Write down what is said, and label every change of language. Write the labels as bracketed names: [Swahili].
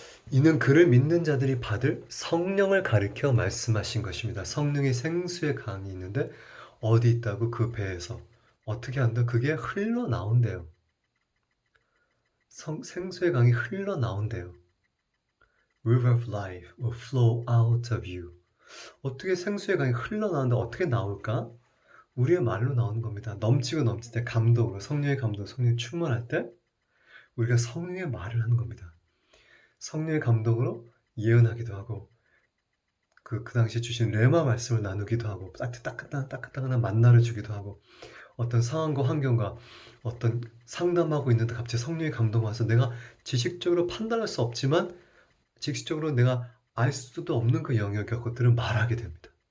[Korean] 이는 그를 믿는 자들이 받을 성령을 가리켜 말씀하신 것입니다. 성령의 생수의 강이 있는데 어디 있다고? 그 배에서. 어떻게 한다? 그게 흘러나온대요. 생수의 강이 흘러나온대요. [English] River of life will flow out of you. [Korean] 어떻게 생수의 강이 흘러나온다? 어떻게 나올까? 우리의 말로 나오는 겁니다. 넘치고 넘칠 때 감동으로 성령의 감동, 성령이 충만할 때 우리가 성령의 말을 하는 겁니다. 성령의 감동으로 예언하기도 하고 그 당시에 주신 레마 말씀을 나누기도 하고 따끈따끈한 만나를 주기도 하고 어떤 상황과 환경과 어떤 상담하고 있는데 갑자기 성령의 감동 와서 내가 지식적으로 판단할 수 없지만 지식적으로 내가 알 수도 없는 그 영역의 것들을 말하게 됩니다.